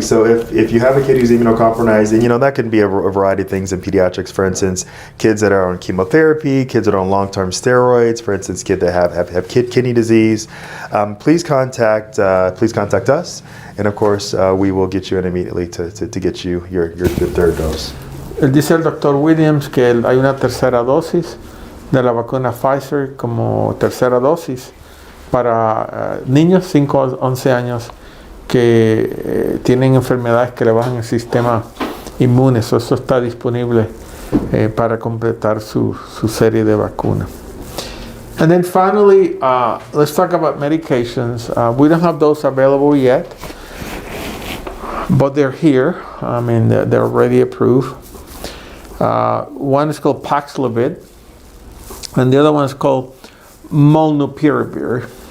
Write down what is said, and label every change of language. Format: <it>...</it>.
<en>So if you have a kid who's immunocompromised, and that can be a variety of things in pediatrics. For instance, kids that are on chemotherapy, kids that are on long-term steroids. For instance, kids that have kidney disease. Please contact us, and of course we will get you in immediately to get you your third dose.</en> <es>Dice el doctor Williams que hay una tercera dosis de la vacuna Pfizer como tercera dosis para niños 5 a 11 años que tienen enfermedades que le bajan el sistema inmune. Eso está disponible para completar su serie de vacunas.</es> <en>And then finally, let's talk about medications. We don't have those available yet, but they're here. I mean, they're already approved. One is called Paxlovid, and the other one is called Molnupiravir.</en>